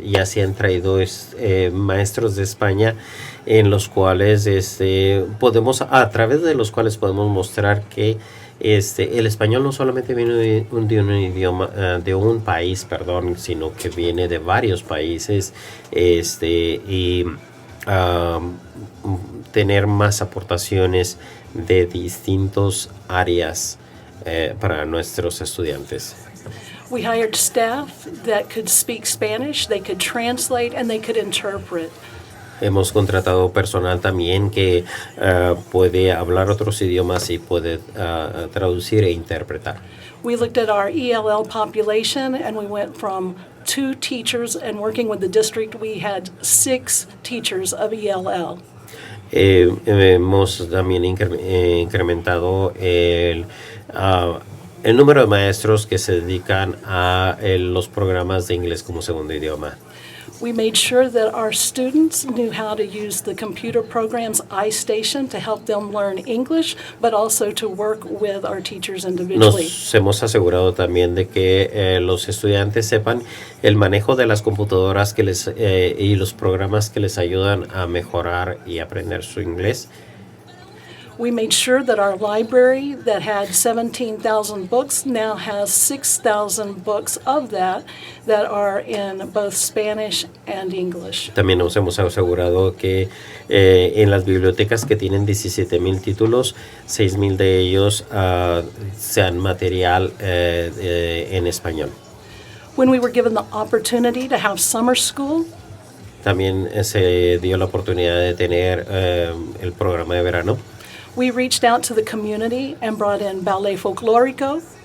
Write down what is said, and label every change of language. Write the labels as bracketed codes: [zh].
[es] Ya se han traído maestros de España en los cuales a través de los cuales podemos mostrar que el español no solamente viene de un idioma, de un país, sino que viene de varios países, y tener más aportaciones de distintas áreas para nuestros estudiantes. [en] We hired staff that could speak Spanish, they could translate, and they could interpret. [es] Hemos contratado personal también que puede hablar otros idiomas y puede traducir e interpretar. [en] We looked at our ELL population and we went from 2 teachers, and working with the district we had 6 teachers of ELL. [es] Hemos también incrementado el número de maestros que se dedican a los programas de inglés como segundo idioma. [en] We made sure that our students knew how to use the computer programs iStation to help them learn English, but also to work with our teachers individually. [es] Nos hemos asegurado también de que los estudiantes sepan el manejo de las computadoras y los programas que les ayudan a mejorar y aprender su inglés. [en] We made sure that our library that had 17,000 books now has 6,000 books of that are in both Spanish and English. [es] También nos hemos asegurado que en las bibliotecas que tienen 17,000 títulos, 6,000 de ellos sean material en español. [en] When we were given the opportunity to have summer school, [es] también se dio la oportunidad de tener el programa de verano. [en] We reached out to the community and brought in ballet folklórico.